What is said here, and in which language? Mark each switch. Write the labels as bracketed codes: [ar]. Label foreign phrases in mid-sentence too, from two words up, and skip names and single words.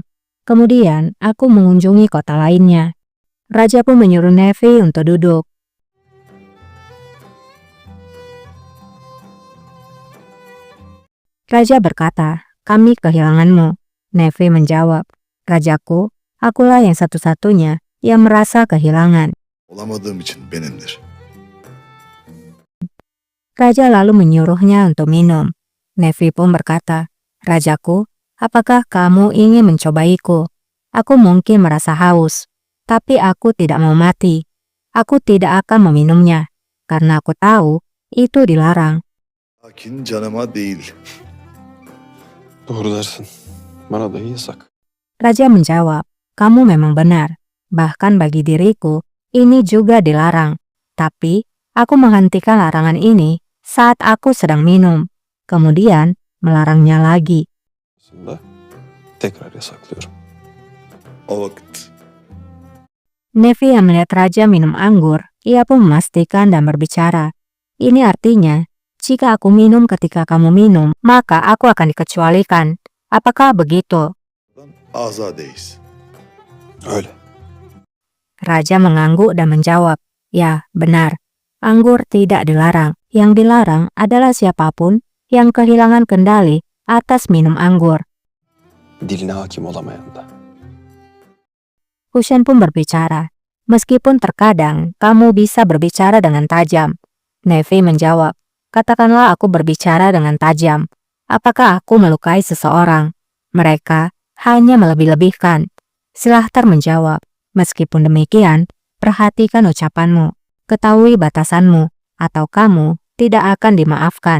[id] Kemudian aku mengunjungi kota lainnya." Raja pun menyuruh Nefi untuk duduk. Raja berkata, "Kami kehilanganmu." Nefi menjawab, "Rajaku, akulah yang satu-satunya yang merasa kehilangan." [tr] Olamadığım için benimdir. [id] Raja lalu menyuruhnya untuk minum. Nefi pun berkata, "Rajaku, apakah kamu ingin mencobaiku? Aku mungkin merasa haus, tapi aku tidak mau mati. Aku tidak akan meminumnya, karena aku tahu itu dilarang." [tr] Lakin canıma değil. Doğru dersin. Bana dahi yasak. [id] Raja menjawab, "Kamu memang benar. Bahkan bagi diriku, ini juga dilarang. Tapi aku menghentikan larangan ini saat aku sedang minum, kemudian melarangnya lagi." [tr] Aslında tekrar yasaklıyorum. O vakit [id] Nefi yang melihat Raja minum anggur, ia pun memastikan dan berbicara, "Ini artinya, jika aku minum ketika kamu minum, maka aku akan dikecualikan. Apakah begitu?" [tr] azadeyiz. Öyle. [id] Raja mengangguk dan menjawab, "Ya, benar. Anggur tidak dilarang. Yang dilarang adalah siapapun yang kehilangan kendali atas minum anggur." [tr] Diline hakim olamayan da. [id] Husain pun berbicara, Meskipun terkadang kamu bisa berbicara dengan tajam. Nevi menjawab, katakanlah aku berbicara dengan tajam. Apakah aku melukai seseorang? Mereka hanya melebih-lebihkan. Silahtar menjawab, meskipun demikian, perhatikan ucapanmu, ketahui batasanmu, atau kamu tidak akan dimaafkan.